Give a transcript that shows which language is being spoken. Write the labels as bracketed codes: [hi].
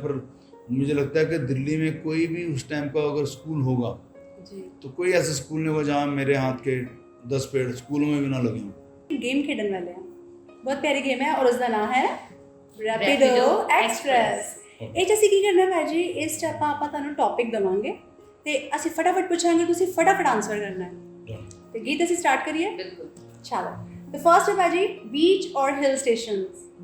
[hi] फिर मुझे लगता है कि दिल्ली में कोई भी उस टाइम का अगर स्कूल होगा तो कोई ऐसा स्कूल नहीं होगा जहाँ मेरे हाथ के 10 पेड़ स्कूलों में भी ना लगे हों। गेम खेडन वाले हैं, बहुत प्यारी गेम है और उसका नाम है रैपिडो एक्सप्रेस। [pa] ਇਹ 'ਚ ਅਸੀਂ ਕੀ ਕਰਨਾ ਭਾਜੀ, ਇਸ 'ਚ ਆਪਾਂ ਤੁਹਾਨੂੰ ਟੌਪਿਕ ਦੇਵਾਂਗੇ ਤੇ ਅਸੀਂ ਫਟਾਫਟ ਪੁੱਛਾਂਗੇ, ਤੁਸੀਂ ਫਟਾਫਟ ਆਨਸਰ ਕਰਨਾ ਹੈ। ਤੇ ਗੀਤ ਅਸੀਂ ਸਟਾਰਟ ਕਰੀਏ? [hi] बिल्कुल। चलो तो फर्स्ट है भाजी, बीच और हिल स्टेशंस।